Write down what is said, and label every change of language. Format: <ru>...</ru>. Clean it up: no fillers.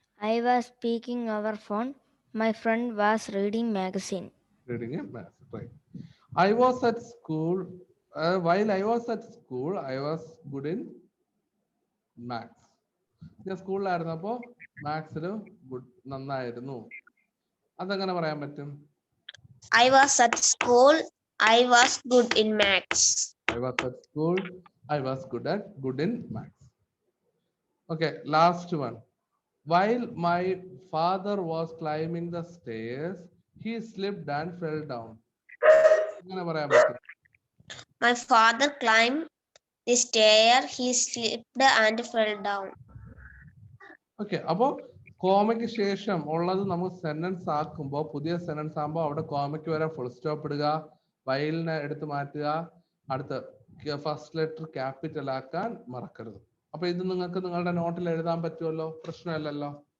<en>I was speaking over phone. My friend was reading magazine. Reading a magazine, right. I was at school. While I was at school, I was good in maths.</en> <ml>ഞാൻ സ്കൂളിലായിരുന്നപ്പോ മാത്സില് നന്നായിരുന്നു. അതെങ്ങനെ പറയാൻ പറ്റും?</ml> <en>I was at school. I was good in maths. I was at school. I was good in maths. Okay, last one. While my father was climbing the stairs, he slipped and fell down.</en> <ml>എങ്ങനെ പറയാൻ പറ്റും?</ml> <en>My father climbed the stair. He slipped and fell down.</en> <ml>Okay, അപ്പോ കോമയ്ക്ക് ശേഷം ഉള്ളത് നമുക്ക് sentence ആക്കുമ്പോൾ, പുതിയ sentence ആകുമ്പോൾ അവിടെ കോമയ്ക്ക് വരെ ഫുൾ സ്റ്റോപ്പ് ഇടുക, വൈലിനെ എടുത്ത് മാറ്റുക, അടുത്ത ഫസ്റ്റ് ലെറ്റർ ക്യാപിറ്റൽ ആക്കാൻ മറക്കരുത്. അപ്പൊ ഇത് നിങ്ങൾക്ക് നിങ്ങളുടെ നോട്ടിൽ എഴുതാൻ പറ്റുമല്ലോ, പ്രശ്നമില്ലല്ലോ.</ml>